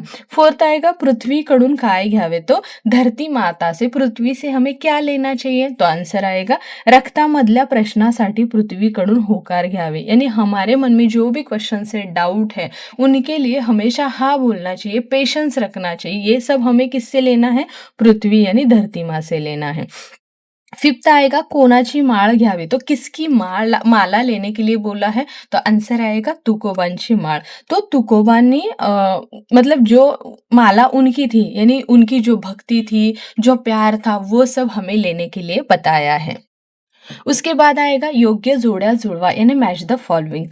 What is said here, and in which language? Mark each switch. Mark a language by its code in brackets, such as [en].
[hi] Fourth आएगा [mr] पृथ्वीकडून काय घ्यावे। [hi] तो धरती माता से, पृथ्वी से हमें क्या लेना चाहिए। तो आंसर आएगा [mr] रक्तामधल्या प्रश्नासाठी पृथ्वीकडून होकार घ्यावे, [hi] यानी हमारे मन में जो भी क्वेश्चन है, डाउट है, उनके लिए हमेशा हाँ बोलना चाहिए, पेशेंस रखना चाहिए। ये सब हमें किससे लेना है, पृथ्वी यानी धरती माँ से लेना है। फिफ्थ आएगा [mr] कोणाची माळ घ्यावी। [hi] तो किसकी माला लेने के लिए बोला है। तो आंसर आएगा [mr] तुकोबांची माळ। [hi] तो तुकोबांनी मतलब जो माला उनकी थी, यानी उनकी जो भक्ति थी, जो प्यार था, वो सब हमें लेने के लिए बताया है। उसके बाद आएगा [mr] योग्य जोड्या जुळवा, [hi] यानी [en] Match the following.